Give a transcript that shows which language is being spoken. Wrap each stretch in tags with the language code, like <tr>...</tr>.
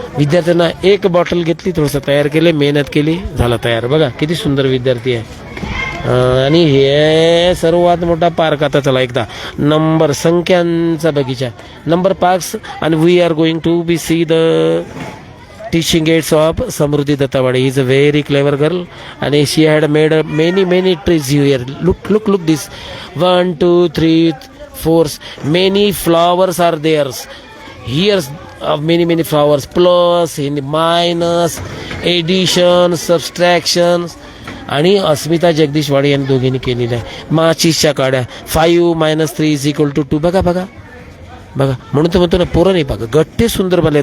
<mr>विद्यार्थ्यांना एक बॉटल घेतली, थोडंसं तयार केले, मेहनत केली, झाला तयार. बघा किती सुंदर विद्यार्थी आहे. आणि हे सर्वात मोठा पार्क. आता चला एकदा नंबर संख्यांचा बगीचा नंबर 5 आणि</mr> <en>We are going to be see the teaching aids of Samruddhi Dattawade. He is a very clever girl and she had made many trees here. Look this 1 2 3 4 many flowers are there. Here's many flowers plus in minus addition subtractions.</en> <mr>आणि अस्मिता जगदीशवाडे यांनी दोघींनी केलेलं आहे. माचीसच्या काड्या 5 - 3 = 2. बघा बघा बघा म्हणून तर म्हणतो ना पोरं नाही बघा गट्टे सुंदर बनले.</mr>